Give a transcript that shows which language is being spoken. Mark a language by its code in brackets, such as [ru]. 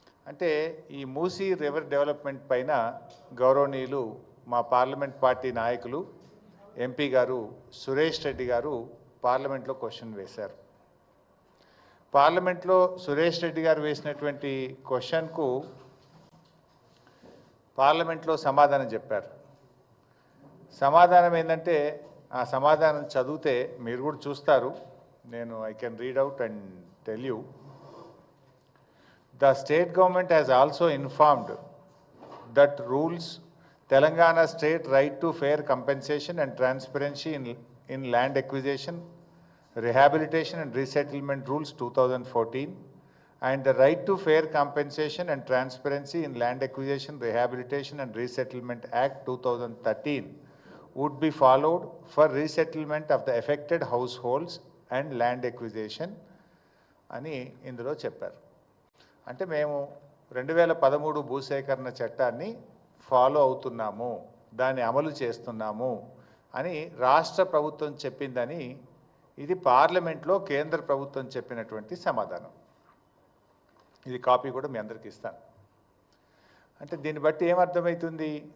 [te] అంటే ఈ Musi river development పైన గౌరవనీయులు మా పార్లమెంట్ పార్టీ నాయకులు ఎంపీ గారు సురేష్ రెడ్డి గారు పార్లమెంట్లో క్వశ్చన్ వేశారు. పార్లమెంట్లో సురేష్ రెడ్డి గారు వేసినటువంటి క్వశ్చన్కు పార్లమెంట్లో సమాధానం చెప్పారు. సమాధానం ఏంటంటే, ఆ సమాధానం చదివితే మీరు కూడా చూస్తారు. [en] I can read out and tell you. The state government has also informed that rules Telangana state right to fair compensation and transparency in land acquisition, rehabilitation and resettlement rules 2014 and the right to fair compensation and transparency in land acquisition, rehabilitation and resettlement act 2013 would be followed for resettlement of the affected households and land acquisition [te] అని ఇందులో చెప్పారు. అంటే మేము 2013 భూసేకరణ చట్టాన్ని follow అవుతున్నాము, దాన్ని అమలు చేస్తున్నాము అని రాష్ట్ర ప్రభుత్వం చెప్పిందని ఇది పార్లమెంట్లో కేంద్ర ప్రభుత్వం చెప్పినటువంటి సమాధానం. ఇది కాపీ కూడా మీ అందరికీ ఇస్తాను. అంటే దీన్ని బట్టి ఏమర్థమవుతుంది?